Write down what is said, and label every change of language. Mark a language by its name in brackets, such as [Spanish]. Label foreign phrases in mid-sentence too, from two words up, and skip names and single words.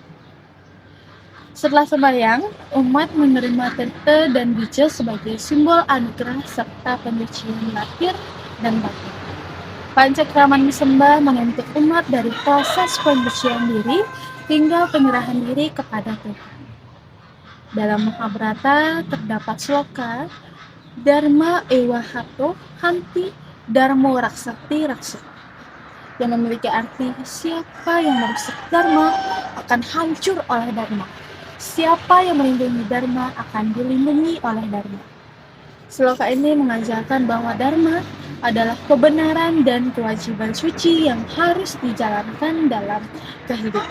[Indonesian] Setelah sembahyang, umat menerima tete dan bija sebagai simbol anugerah serta penyucian lahir dan batin. Pancakraman disembah menuntut umat dari proses penyucian diri hingga penyerahan diri kepada Tuhan. Dalam Mahabharata terdapat sloka [Sanskrit] Dharma ewa hato hanti dharmo raksati raksati [Indonesian] yang memiliki arti siapa yang merusak dharma akan hancur oleh dharma. Siapa yang melindungi dharma akan dilindungi oleh dharma. Sloka ini mengajarkan bahwa dharma adalah kebenaran dan kewajiban suci yang harus dijalankan dalam kehidupan.